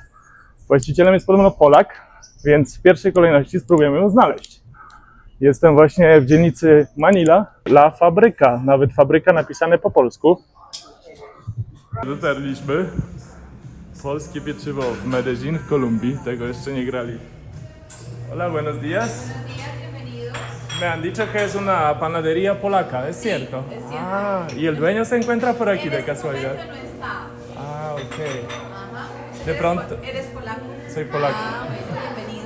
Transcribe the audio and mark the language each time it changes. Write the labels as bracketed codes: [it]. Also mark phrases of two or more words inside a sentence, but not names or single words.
[pl] Właścicielem jest podobno Polak, więc w pierwszej kolejności spróbujemy ją znaleźć. Jestem właśnie w dzielnicy Manila, La Fabryka, nawet fabryka napisane po polsku. Dotarliśmy. Polskie pieczywo w Medellín w Kolumbii, tego jeszcze nie grali. [es] Hola, buenos días. Me han dicho que es una panadería polaca, ¿es cierto? Sí, es cierto. Ah, y el dueño se encuentra por aquí de casualidad. No está. Ah, ok. Ajá. De pronto, ¿Eres polaco? soy polaco. Ah, bueno, bienvenido.